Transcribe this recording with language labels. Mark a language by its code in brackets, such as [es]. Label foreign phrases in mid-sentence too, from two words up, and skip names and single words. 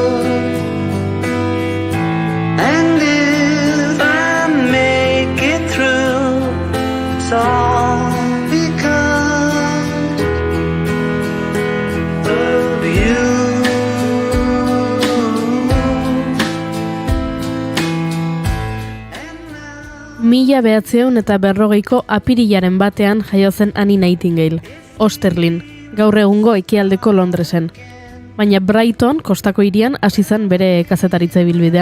[en] And if I make it through, it's all because of you. [eu] Mila 1940ko apirilaren batean jaio zen Annie Nightingale, Osterlin, gaur egungo ekialdeko Londresen. Baina Brighton, kostako hirian, hasi zen bere kazetaritza ibilbidea.